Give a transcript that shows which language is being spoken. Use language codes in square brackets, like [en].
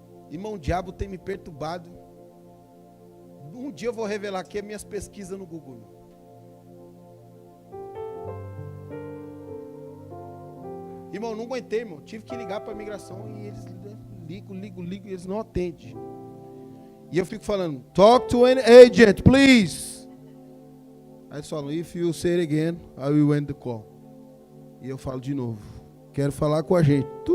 [pt] Irmão, o diabo tem me perturbado. Um dia eu vou revelar aqui as minhas pesquisas no Google. Irmão, não aguentei, irmão. Tive que ligar para a imigração e eles ligo, e eles não atendem. E eu fico falando, [en] talk to an agent, please. [pt] Aí eles falam, [en] if you say it again, I will end the call. [pt] E eu falo de novo, quero falar com a gente.